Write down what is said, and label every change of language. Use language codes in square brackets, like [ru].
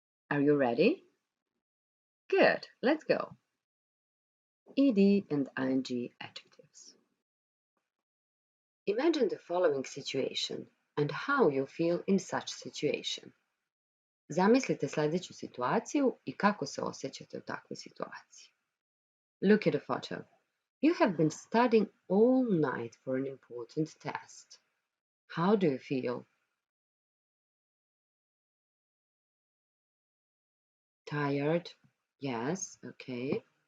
[en] Are you ready? Good, let's go. Ed and ing adjectives. Imagine the following situation and how you feel in such situation. [hr] Zamislite sljedeću situaciju i kako se osjećate u takvoj situaciji. [en] Look at the photo. You have been studying all night for an important test. How do you feel? Tired? Yes, okay.